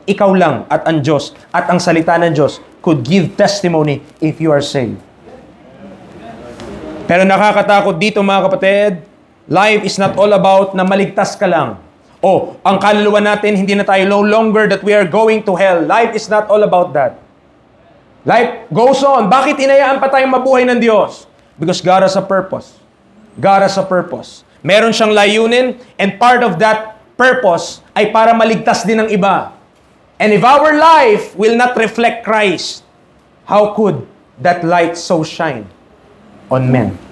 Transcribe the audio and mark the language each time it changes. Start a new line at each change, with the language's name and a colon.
Filipino: Ikaw lang at ang Diyos at ang salita ng Diyos
English: could give testimony if you are saved.
Filipino: Pero nakakatakot dito mga kapatid,
English: life is not all about
Filipino: na maligtas ka lang. O, ang kaluluwa natin, hindi na tayo
English: no longer that we are going to hell. Life is not all about that. Life goes on.
Filipino: Bakit inayaan pa tayong mabuhay ng Diyos?
English: Because God has a purpose. God has a purpose.
Filipino: Meron siyang layunin,
English: and part of that purpose
Filipino: ay para maligtas din ng iba.
English: And if our life will not reflect Christ, how could that light so shine on men?